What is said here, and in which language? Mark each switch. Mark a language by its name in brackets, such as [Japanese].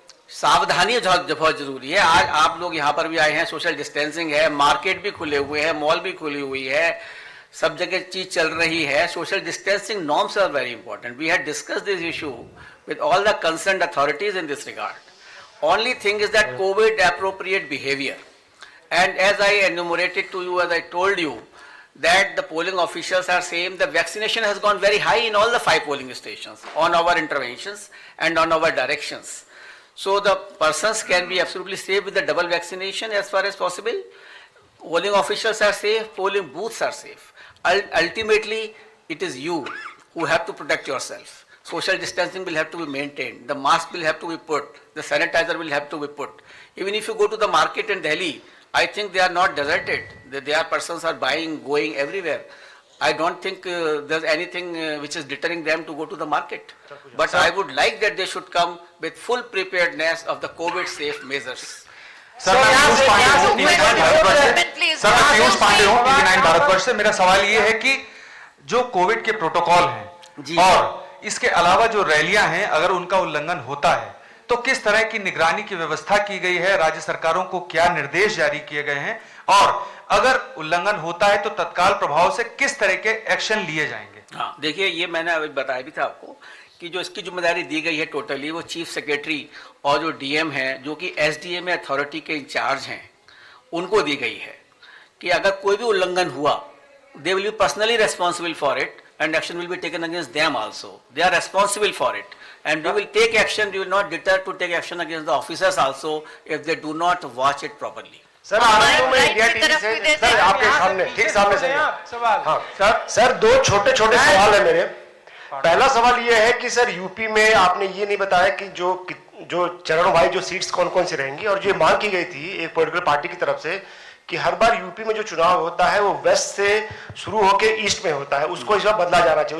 [Hindi] सावधानी बहुत जरूरी है। आज आप लोग यहाँ पर भी आए हैं, सोशल डिस्टेंसिंग है, मार्केट भी खुले हुए हैं, मॉल भी खुली हुई है, सब जगह चीज चल रही है। [English] Social distancing norms are very important. We had discussed this issue with all the concerned authorities in this regard. Only thing is that Covid appropriate behavior. And as I enumerated to you, as I told you, that the polling officials are saying the vaccination has gone very high in all the 5 polling stations on our interventions and on our directions. So the persons can be absolutely safe with the double vaccination as far as possible. Polling officials are safe, polling booths are safe. Ultimately, it is you who have to protect yourself. Social distancing will have to be maintained. The mask will have to be put. The sanitizer will have to be put. Even if you go to the market in Delhi, I think they are not deserted. Their persons are buying, going everywhere. I don't think there's anything which is deterring them to go to the market. But I would like that they should come with full preparedness of the COVID-safe measures. [Hindi] Sir, मैं पीयूष पांडे हूँ, TV9 Bharatvarsh से। [English] Please. [Hindi] Sir, मैं पीयूष पांडे हूँ, TV9 Bharatvarsh से। मेरा सवाल ये है कि जो कोविड के प्रोटोकॉल जी। हैं और इसके अलावा जो रैलियां हैं, अगर उनका उल्लंघन होता है तो किस तरह की निगरानी की व्यवस्था की गई है, राज्य सरकारों को क्या निर्देश जारी किए गए हैं, और अगर उल्लंघन होता है तो तत्काल प्रभाव से किस तरह के एक्शन लिए जाएंगे? हाँ, देखिए, ये मैंने अभी बताया भी था आपको कि जो इसकी जिम्मेदारी दी गई है टोटली, वो चीफ सेक्रेटरी और जो डीएम है, जो कि एसडीएम अथॉरिटी के इंचार्ज हैं, उनको दी गई है कि अगर कोई भी उल्लंघन हुआ, [English] They will be personally responsible for it and action will be taken against them also. They are responsible for it, and we will take action. We will not deter to take action against the officers also if they do not watch it properly. [Hindi] Sir, आनंद में India TV से sir आपके सामने, ठीक सामने से सवाल। हाँ sir, 2 छोटे छोटे सवाल है मेरे। पहला सवाल ये है कि सर, यूपी में आपने ये नहीं बताया कि जो चरण वाइज जो सीट्स कौन कौन सी रहेंगी, और जो मांग की गई थी एक पॉलिटिकल पार्टी की तरफ से कि हर बार यूपी में जो चुनाव होता है वो वेस्ट से शुरू होकर ईस्ट में होता है, उसको इस बार बदला जाना चाहिए।